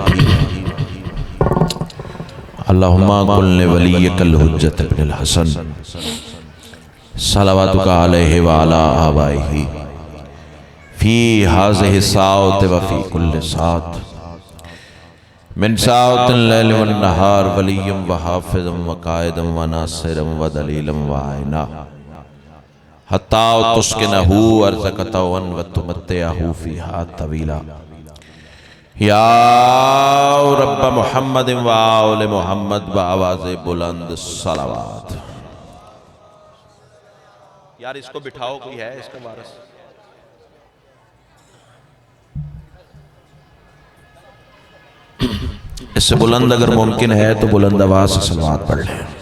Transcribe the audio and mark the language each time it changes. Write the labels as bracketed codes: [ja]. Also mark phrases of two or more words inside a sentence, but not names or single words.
[ar] اللهم كل وليك الحجة ابن الحسن صلواتك عليه وعلى آبائه في هذه الساعة وفي كل ساعة من ساعات الليل والنهار وليا وحافظا وقائدا وناصرا ودليلا وعينا حتى تسكنه أرضك طوعا وتمتعه فيها طويلا يا رب محمد وآل محمد و आले मुहम्मद व [ur] آواز بلند صلوات. یار اس کو بٹھاؤ، کوئی ہے اس کا وارث? اس سے بلند اگر ممکن ہے تو بلند آواز سے صلوات پڑھ لیں.